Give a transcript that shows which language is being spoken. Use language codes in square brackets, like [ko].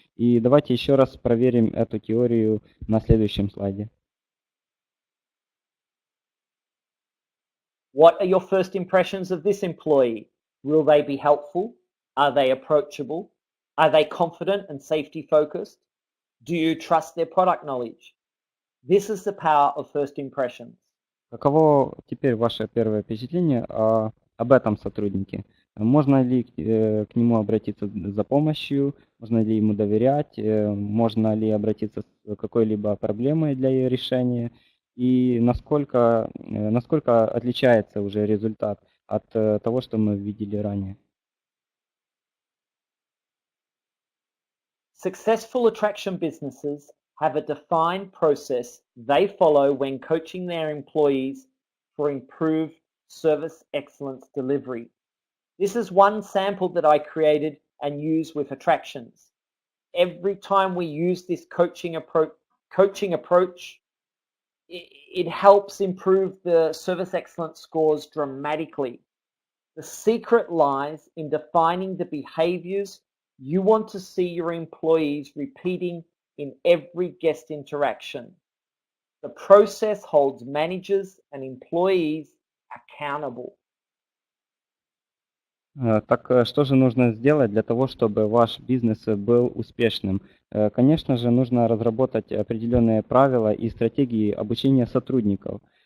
[ru] И давайте еще раз проверим эту теорию на следующем слайде. [en] What are your first impressions of this employee? Will they be helpful? Are they approachable? Are they confident and safety focused? Do you trust their product knowledge? This is the power of first impressions. [ru] Каково теперь ваше первое впечатление об этом сотруднике? Можно ли к нему обратиться за помощью? Можно ли ему доверять? Можно ли обратиться с какой-либо проблемой для ее решения? И насколько отличается уже результат от того, что мы видели ранее? [en] Successful attraction businesses have a defined process they follow when coaching their employees for improved service excellence delivery. This is one sample that I created and use with attractions. Every time we use this coaching approach, it helps improve the service excellence scores dramatically. The secret lies in defining the behaviors you want to see your employees repeating in every guest interaction. The process holds managers and employees accountable. [ru] Так что же нужно сделать для того, чтобы ваш бизнес был успешным? Конечно же, нужно разработать определенные правила и стратегии обучения сотрудников.